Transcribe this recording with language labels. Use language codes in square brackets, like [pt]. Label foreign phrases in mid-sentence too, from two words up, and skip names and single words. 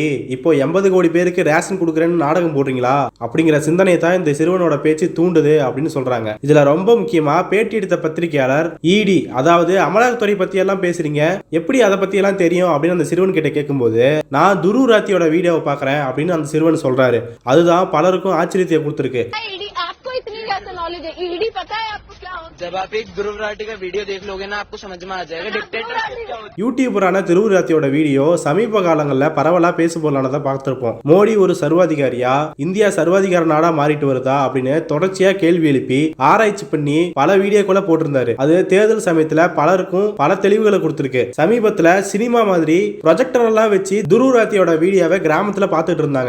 [ta] இப்போ 80 கோடி பேருக்கு ரேஷன் கொடுக்கறேன்னு நாடகம் போடுறீங்களா அப்படிங்கிற சிந்தனையை தான் இந்த சிறுவனோட பேச்சு தூண்டுது அப்படின்னு சொல்றாங்க. இதுல ரொம்ப முக்கியமா பேட்டி எடுத்த பத்திரிகையாளர் இடி, அதாவது அமலாக்கத்துறை பத்தி எல்லாம் பேசுறீங்க, எப்படி அதை பத்தி எல்லாம் தெரியும் அப்படின்னு அந்த சிறுவன் கிட்ட கேட்கும்போது, நான் துரு ராத்தியோட வீடியோவை பாக்குறேன் அப்படின்னு அந்த சிறுவன் சொல்றாரு. அதுதான் பலருக்கும் ஆச்சரியத்தை கொடுத்திருக்கு. [hi] जब आप एक ध्रुव राठी का वीडियो देख लोगे ना, आपको समझ में आ जाएगा डिक्टेटर। [ta] யூடியூபரான துருவ் ராத்தியோட வீடியோ சமீப காலங்களில் பரவலா பேசுபொருளானதை பார்த்திருப்போம். மோடி ஒரு சர்வாதிகாரியா, இந்தியா சர்வாதிகார நாடா மாறிட்டு வருதா அப்படின்னு தொடர்ச்சியா கேள்வி எழுப்பி ஆராய்ச்சி பண்ணி பல வீடியோக்களை போட்டிருந்தாரு. அது தேர்தல் சமயத்துல பலருக்கும் பல தெளிவுகளை கொடுத்திருக்கு. சமீபத்துல சினிமா மாதிரி ப்ரொஜெக்டர் எல்லாம் வச்சு துருவ் ராத்தியோட வீடியோவை கிராமத்துல பார்த்துட்டு இருந்தாங்க.